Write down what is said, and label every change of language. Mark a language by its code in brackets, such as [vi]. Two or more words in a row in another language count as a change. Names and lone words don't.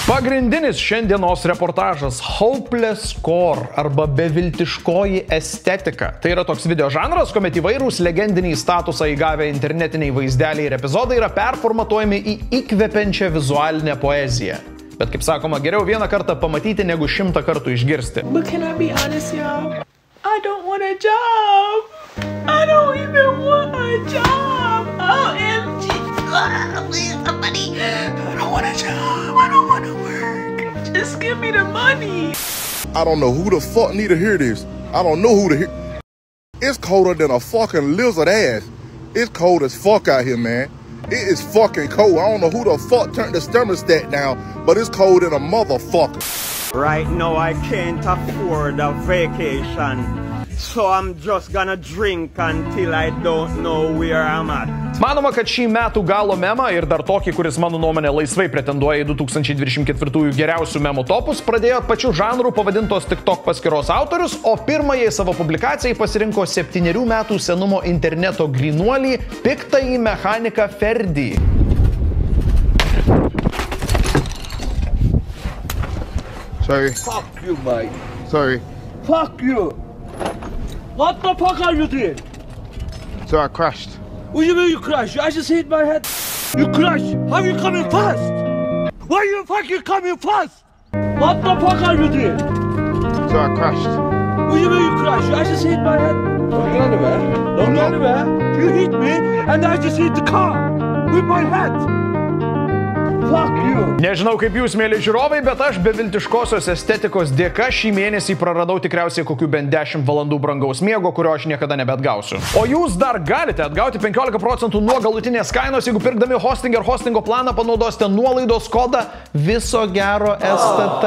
[lt] Pagrindinis šiandienos reportažas – [en] Hopeless Core [lt] arba beviltiškoji estetika. Tai yra toks video žanras, kuomet įvairūs legendiniai statusą įgavę internetiniai vaizdeliai ir epizodai yra performatuojami į įkvepiančią vizualinę poeziją. Bet kaip sakoma, geriau vieną kartą pamatyti, negu 100 kartų išgirsti. [en] But can I be honest, y'all? I don't want a job. I don't even want a job. OMG. Please, somebody. I don't want a job. I don't want to work. Just give me the money. I don't know who the fuck need to hear this. I don't know who to hear. It's colder than a fucking lizard ass. It's cold as fuck out here, man. It is fucking cold. I don't know who the fuck turned the thermostat down, but it's cold in a motherfucker. Right now I can't afford a vacation, so I'm just gonna drink until I don't know where I'm at. [lt] Manoma, kad šį metų galo memą ir dar tokį, kuris mano nuomonė laisvai pretenduoja į 2024 geriausių memų topus, pradėjo pačių žanrų pavadintos TikTok paskyros autorius, o pirmajai savo publikacijai pasirinko 7 metų senumo interneto grynuolį piktąjį mechaniką Ferdi. [en] Sorry. Fuck you, mate. Sorry. Fuck you. What the fuck are you doing? So I crashed. What do you mean you crashed? I just hit my head. You crashed. How you coming fast? Why you fucking coming fast? What the fuck are you doing? So I crashed. What do you mean you crashed? I just hit my head. Don't go anywhere. Don't go anywhere. You hit me and I just hit the car with my head. Fuck you. [lt] Nežinau kaip jūs, mėly žiūrovai, bet aš beviltiškosios estetikos dėka šį mėnesį praradau tikriausiai kokių bent 10 valandų brangaus miego, kurio aš niekada nebeatgausiu. O jūs dar galite atgauti 15% nuo galutinės kainos, jeigu pirkdami hosting ir hostingo planą panaudosite nuolaidos kodą Viso Gero STT.